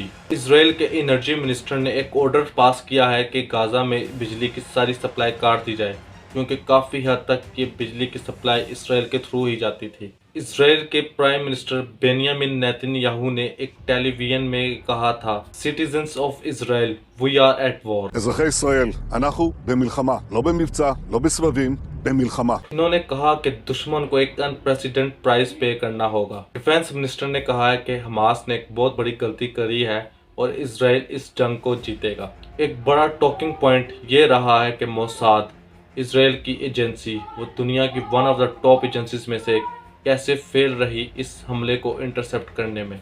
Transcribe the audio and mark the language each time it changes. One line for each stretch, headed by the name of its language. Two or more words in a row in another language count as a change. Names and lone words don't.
Hindi: इसराइल के
English: energy minister
Hindi: ने एक
English: order pass
Hindi: किया है कि गाजा में बिजली की सारी सप्लाई काट दी जाए, क्योंकि काफी हद तक ये बिजली की सप्लाई इसराइल के थ्रू ही जाती थी। इसराइल के
English: prime minister
Hindi: बेनियामिन नेतन्याहू ने एक टेलीविजन में कहा था,
English: citizens of Israel, we are at war.
Hebrew: אזרחי ישראל, אנחנו במלחמה, לא במבצע, לא בסבבים, במלחמה।
Hindi: इन्होंने कहा कि दुश्मन को एक
English: unprecedented price
Hindi: पे करना होगा।
English: defense minister
Hindi: ने कहा है कि हमास ने एक बहुत बड़ी गलती करी है और इसराइल इस जंग को जीतेगा। एक बड़ा
English: talking point
Hindi: ये रहा है कि मोसाद इसराइल की एजेंसी, वो दुनिया की
English: one of the top agencies
Hindi: में से कैसे फेल रही इस हमले को इंटरसेप्ट करने में।